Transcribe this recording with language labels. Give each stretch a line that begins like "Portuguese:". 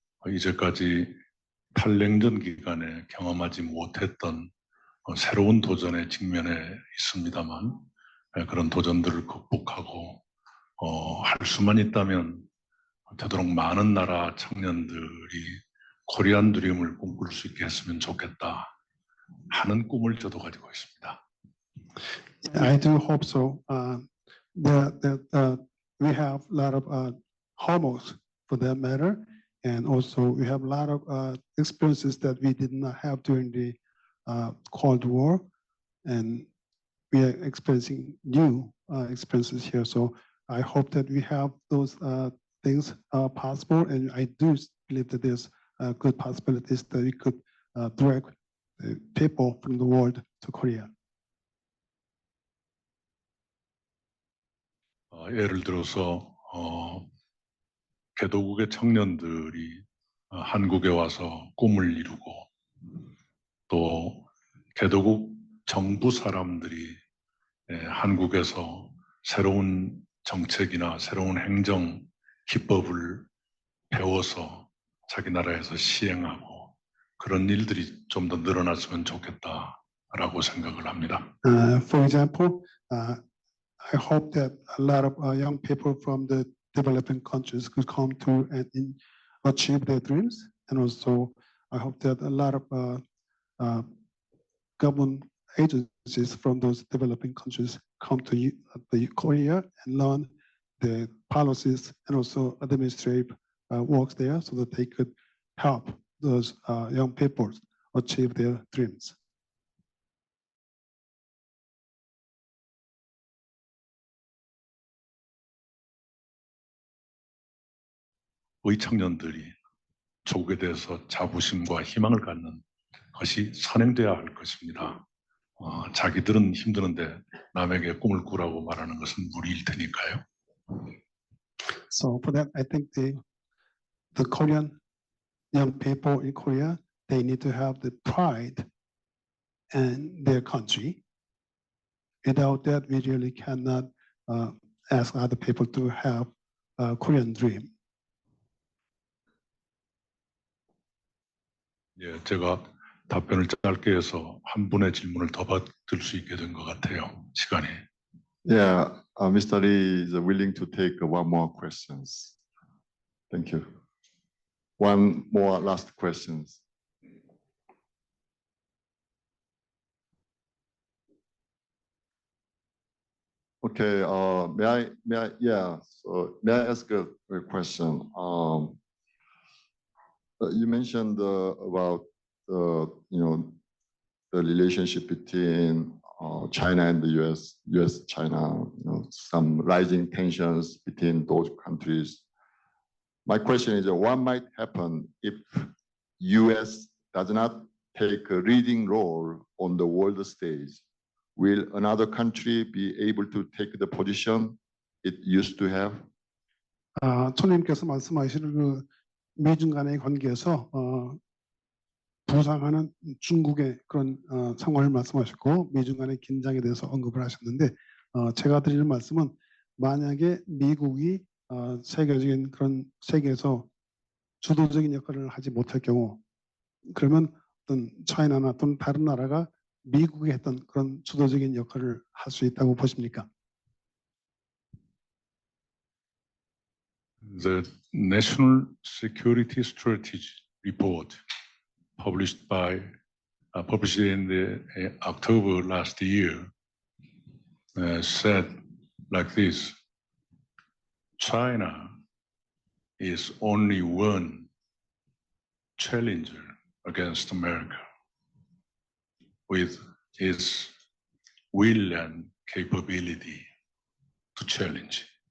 Korean: 이제까지 탈냉전 기간에 경험하지 못했던 새로운 도전에 직면해 있습니다만 그런 도전들을 극복하고 할 수만 있다면 되도록 많은 나라 청년들이 코리안 드림을 꿈꿀 수 있게 했으면 좋겠다 하는 꿈을 저도 가지고 있습니다.
English: I do hope so. We have a lot of hormones for that matter, and also we have a lot of experiences that we did not have during the Cold War, and we are experiencing new experiences here. So I hope that we have those things possible, and I do believe that there's good possibilities that we could direct people from the world to Korea.
Korean: 예를 들어서 개도국의 청년들이 한국에 와서 꿈을 이루고 또 개도국 정부 사람들이 한국에서 새로운 정책이나 새로운 행정 기법을 배워서 자기 나라에서 시행하고 그런 일들이 좀 더 늘어났으면 좋겠다라고 생각을 합니다.
English: For example, I hope that a lot of young people from the developing countries could come to and achieve their dreams, and also I hope that a lot of government agencies from those developing countries come to Korea and learn the policies and also administrative works there, so that they could help those young people achieve their dreams.
Korean: 우리 청년들이 조국에 대해서 자부심과 희망을 갖는 것이 선행돼야 할 것입니다. 자기들은 힘드는데 남에게 꿈을 꾸라고 말하는 것은 무리일 테니까요.
English: So for that, I think the Korean young people in Korea, they need to have the pride in their country. Without that, we really cannot ask other people to have a Korean dream.
Korean: 예, 제가 답변을 짧게 해서 한 분의 질문을 더 받을 수 있게 된 것 같아요. 시간이.
English: Yeah, Mr. Lee is willing to take one more questions. Thank you. One more last questions. Okay, may I ask a question? You mentioned about the relationship between China and the U.S. China, some rising tensions between those countries. My question is, what might happen if U.S. does not take a leading role on the world stage? Will another country be able to take the position it used to have?
Korean: 총리님께서 말씀하시는 그 미중 간의 관계에서 부상하는 중국의 그런 상황을 말씀하셨고 미중 간의 긴장에 대해서 언급을 하셨는데 제가 드리는 말씀은 만약에 미국이 세계적인 그런 세계에서 주도적인 역할을 하지 못할 경우 그러면 어떤 차이나나 또는 다른 나라가 미국이 했던 그런 주도적인 역할을 할 수 있다고 보십니까?
English: The National Security Strategy report published in the October last year said like this: China is only one challenger against America with its will and capability to challenge.